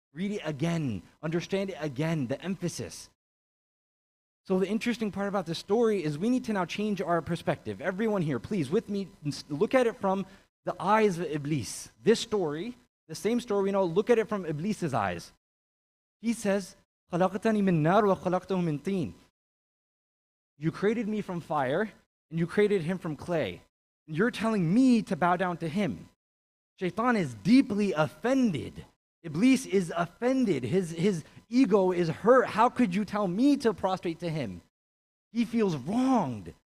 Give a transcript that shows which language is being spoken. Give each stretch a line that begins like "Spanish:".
English: Read it again, understand it again, the emphasis. So the interesting part about this story is we need to now change our perspective. Everyone here, please, with me, look at it from the eyes of Iblis. This story, the same story we know, look at it from Iblis's eyes. He says,
Arabic: خَلَقْتَنِي مِن نَارٍ وَخَلَقْتَهُ مِن طِينٍ.
English: You created me from fire, and you created him from clay. And you're telling me to bow down to him. Shaitan is deeply offended. Iblis is offended. His ego is hurt. How could you tell me to prostrate to him? He feels wronged.